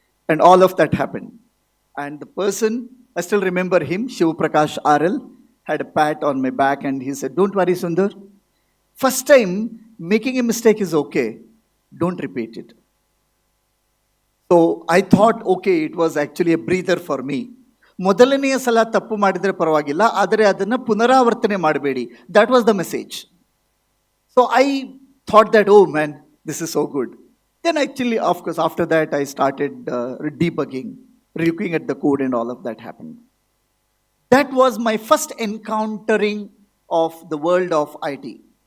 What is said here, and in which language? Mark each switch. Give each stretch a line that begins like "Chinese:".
English: And all of that happened. And the person, I still remember him, Shiv Prakash RL, had a pat on my back and he said, don't worry, Sundar. First time, making a mistake is okay. Don't repeat it. So I thought, okay, it was actually a breather for me.
Kannada: ಮೊದಲನೆಯ ಸಲ ತಪ್ಪು ಮಾಡಿದರೆ ಪರವಾಗಿಲ್ಲ, ಆದರೆ ಅದನ್ನು ಪುನರಾವರ್ತನೆ ಮಾಡಬೇಡಿ.
English: That was the message. So I thought that, oh man, this is so good. Then actually, of course, after that, I started debugging, looking at the code, and all of that happened. That was my first encountering of the world of IT.